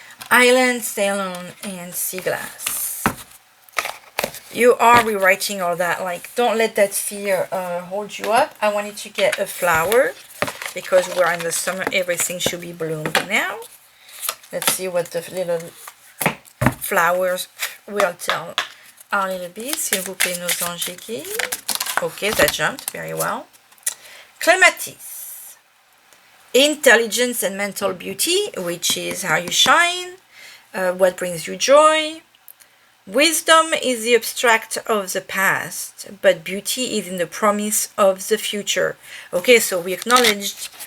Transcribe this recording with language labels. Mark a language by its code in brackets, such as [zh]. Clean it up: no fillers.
[en] Island, sail on, and sea glass. You are rewriting all that. Like, don't let that fear hold you up. I wanted to get a flower, because we're in the summer, everything should be bloomed now. Let's see what the little flowers will tell our little bees. [fr] S'il vous plaît, nos anges et guides. [en] Okay, that jumped very well. Clematis. Intelligence and mental beauty, which is how you shine, what brings you joy. Wisdom is the abstract of the past, but beauty is in the promise of the future. Okay, so we acknowledged